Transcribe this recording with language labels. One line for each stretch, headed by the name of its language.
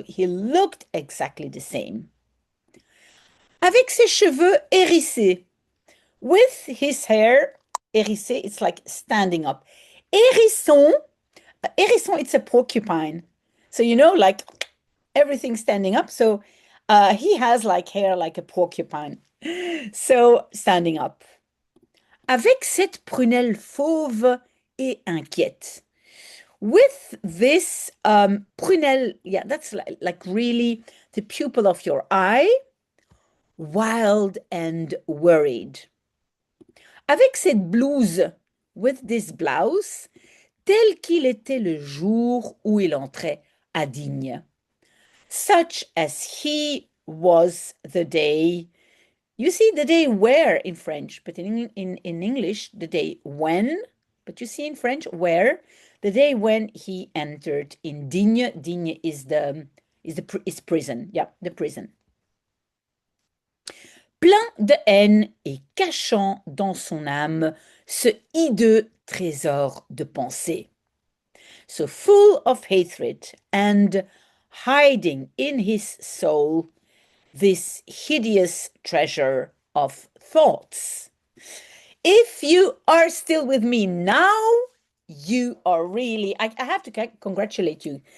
English: So he looked exactly the same.
French: Avec ses cheveux hérissés,
English: with his hair hérissé, it's like standing up. Hérisson, it's a porcupine. So, you know, like everything standing up. So he has like hair like a porcupine. So, standing up.
French: Avec cette prunelle fauve et inquiète.
English: With this prunelle, yeah, that's like really the pupil of your eye, wild and worried.
French: Avec cette blouse,
English: with this blouse,
French: tel qu'il était le jour où il entrait à Digne.
English: Such as he was the day, you see the day where in French, but in English, the day when, but you see in French, where, the day when he entered in Digne. Digne is prison, yeah, the prison.
French: Plein de haine et cachant dans son âme ce hideux trésor de pensée.
English: So full of hatred and hiding in his soul this hideous treasure of thoughts. If you are still with me now, you are really, I have to congratulate you.